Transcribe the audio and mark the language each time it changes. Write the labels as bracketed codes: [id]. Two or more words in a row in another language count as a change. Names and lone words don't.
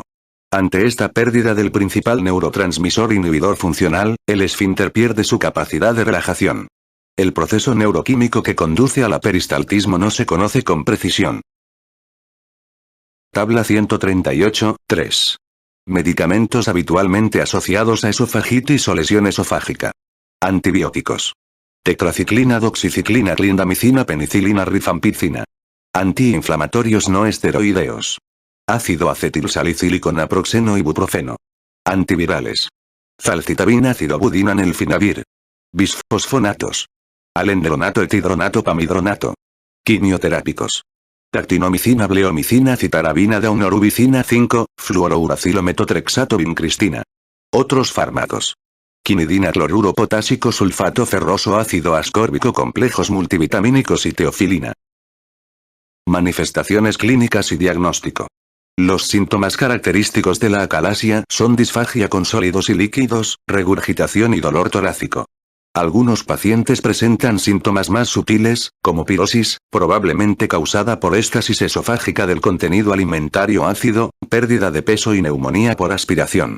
[es] Ante esta pérdida del principal neurotransmisor inhibidor funcional, el esfínter pierde su capacidad de relajación. El proceso neuroquímico que conduce al peristaltismo no se conoce con precisión. Tabla 138, 3. Medicamentos habitualmente asociados a esofagitis o lesión esofágica. Antibióticos. Tetraciclina, doxiciclina, clindamicina, penicilina, rifampicina. Antiinflamatorios no esteroideos. Ácido acetilsalicílico, naproxeno, ibuprofeno. Antivirales. Zalcitabina, ácido budina, nelfinavir. Bisfosfonatos. Alendronato, etidronato, pamidronato. Quimioterápicos. Actinomicina, bleomicina, citarabina, daunorubicina 5, fluorouracilo, metotrexato, vincristina. Otros fármacos. Quinidina, cloruro potásico, sulfato ferroso, ácido ascórbico, complejos multivitamínicos y teofilina. Manifestaciones clínicas y diagnóstico. Los síntomas característicos de la acalasia son disfagia con sólidos y líquidos, regurgitación y dolor torácico. Algunos pacientes presentan síntomas más sutiles, como pirosis, probablemente causada por éstasis esofágica del contenido alimentario ácido, pérdida de peso y neumonía por aspiración.